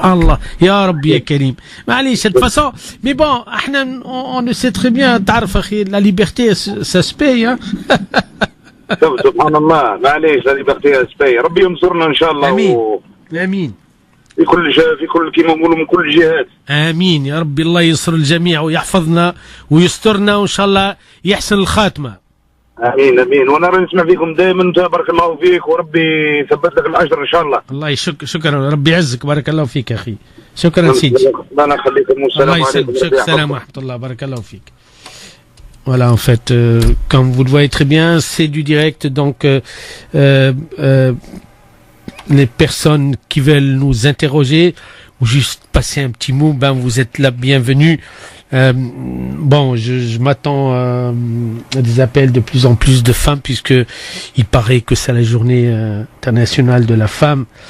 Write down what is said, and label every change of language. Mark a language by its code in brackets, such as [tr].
[ar] سبحان الله يا ربي يا كريم معليش [fr] de toute façon mais bon [ar] احنا [fr] on le sait très bien [ar] تعرف اخي [fr] la liberté ça se paye hein. [ar] سبحان الله معليش لا ليبرتي سباي ربي ينصرنا ان شاء الله امين امين في كل كيما نقولوا من كل الجهات امين يا ربي الله ينصر الجميع ويحفظنا ويسترنا وان شاء الله يحسن الخاتمه امين امين وانا راني نسمع فيكم دائما بارك الله فيك وربي يثبت لك الاجر ان شاء الله. الله شكرا ربي يعزك بارك الله فيك اخي شكرا سيدي الله يخليكم والسلام عليكم. الله يسلمك السلام ورحمه الله بارك الله فيك. [fr] Voilà, en fait, comme vous le voyez très bien, c'est du direct, donc les personnes qui veulent nous interroger ou juste passer un petit mot, ben vous êtes la bienvenue. Bon, je m'attends à des appels de plus en plus de femmes puisque il paraît que c'est la journée internationale de la femme.